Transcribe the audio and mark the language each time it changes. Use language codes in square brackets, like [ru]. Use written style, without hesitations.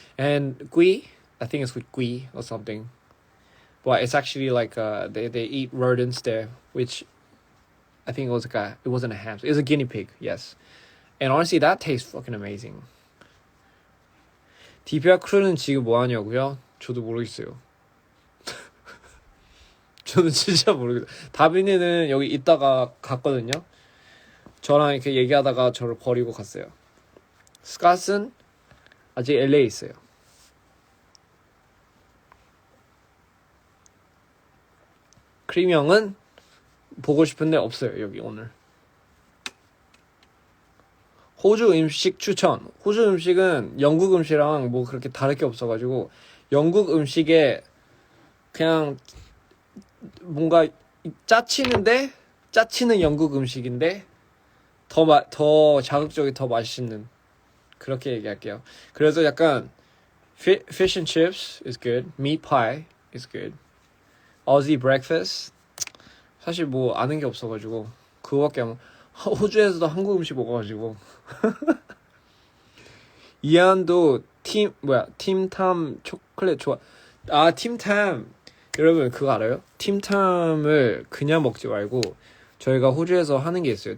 [en] And gui, I think it's with gui or something, but it's actually like they eat rodents there, which I think it wasn't a ham, it was a guinea pig, yes. And honestly, that tastes fucking amazing. [ko] 디피아 크루는 지금 뭐 하냐고요? 저도 모르겠어요. 저는 진짜 모르겠어요. 다빈이는 여기 있다가 갔거든요. 저랑 이렇게 얘기하다가 저를 버리고 갔어요. 스캇은 아직 LA에 있어요. 크림 형은 보고 싶은데 없어요. 여기 오늘. 호주 음식 추천. 호주 음식은 영국 음식이랑 뭐 그렇게 다를 게 없어가지고 영국 음식에 그냥 뭔가 짜치는 영국 음식인데 더 자극적이 더 맛있는, 그렇게 얘기할게요. 그래서 약간 [en] fish and chips is good, meat pie is good, Aussie breakfast [ko] 사실 뭐 아는 게 없어가지고 그거밖에 안. 호주에서도 한국 음식 먹어가지고. 이한도 팀탐 초콜릿 좋아. 아, 팀탐 여러분 그거 알아요? 팀탐을 그냥 먹지 말고 저희가 호주에서 하는 게 있어요.